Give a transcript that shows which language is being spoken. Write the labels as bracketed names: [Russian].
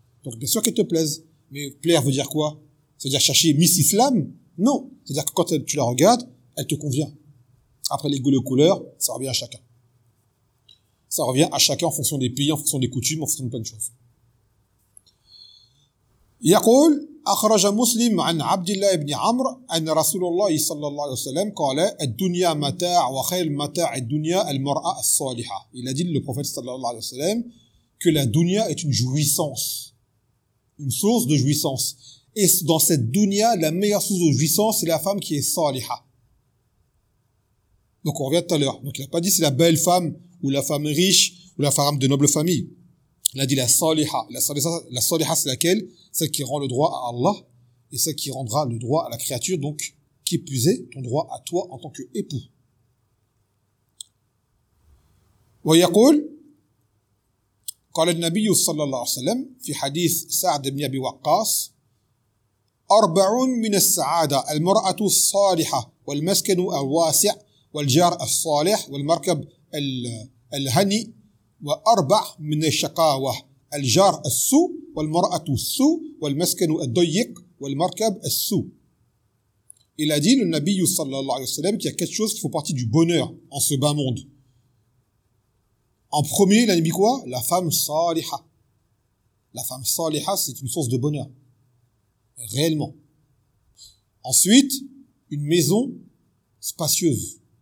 [French] Donc, bien sûr qu'elle te plaise. Mais plaire veut dire quoi? C'est-à-dire chercher Miss Islam? Non. C'est-à-dire que quand tu la regardes, elle te convient. Après, les goûts de couleur, ça revient à chacun. Ça revient à chacun en fonction des pays, en fonction des coutumes, en fonction de plein de choses. [Arabic] Yaqul, أخرج مسلم عن عبد الله بن عمرو أن رسول الله صلى الله عليه وسلم قال الدنيا متاع وخير متاع الدنيا المرأة الصالحة. [French] Il a dit le prophète [Arabic] صلى الله عليه وسلم [French] que la dunya est une jouissance, une source de jouissance. Et dans cette dunya, la meilleure source de jouissance, c'est la femme qui est saliha. Donc on revient tout à l'heure. Donc il n'a pas dit c'est la belle femme ou la femme riche ou la femme de noble famille. Il a dit la saliha. La saliha, c'est laquelle? Celle qui rend le droit à Allah et celle qui rendra le droit à la créature, donc qui plus est ton droit à toi en tant qu'époux. [Arabic] ويقول قال النبي صلى الله عليه وسلم في حديث سعد بن أبي وقاص أربع من السعادة المرأة الصالحة والمسكن الواسع والجار الصالح والمركب الهني وأربع من الشقاوة الجار السوء والمرأة السوء والمسكن الضيق والمركب السوء. [French] Il a dit le Nabi [Arabic] sallallahu alayhi wa sallam [French] qu'il y a quatre choses qui font partie du bonheur en ce bas monde. En premier, il a dit quoi? La femme saliha. La femme saliha, c'est une source de bonheur. Réellement. Ensuite, une maison spacieuse.